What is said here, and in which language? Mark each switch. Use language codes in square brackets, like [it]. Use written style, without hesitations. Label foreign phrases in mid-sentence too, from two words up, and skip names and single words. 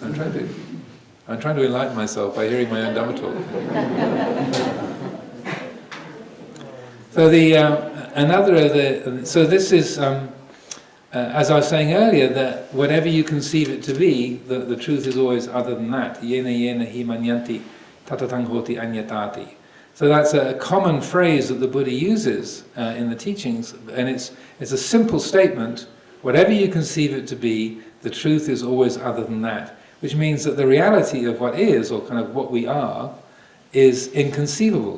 [en] I'm trying to enlighten myself by hearing my own Dhamma talk. So so this is, as I was saying earlier, that whatever you conceive it to be, the truth is always other than that. [pi] Yena yena hi manyanti tatatang hoti anyatati. [en] So that's a common phrase that the Buddha uses in the teachings, and it's a simple statement. Whatever you conceive it to be, the truth is always other than that. Which means that the reality of what is, or kind of what we are, is inconceivable.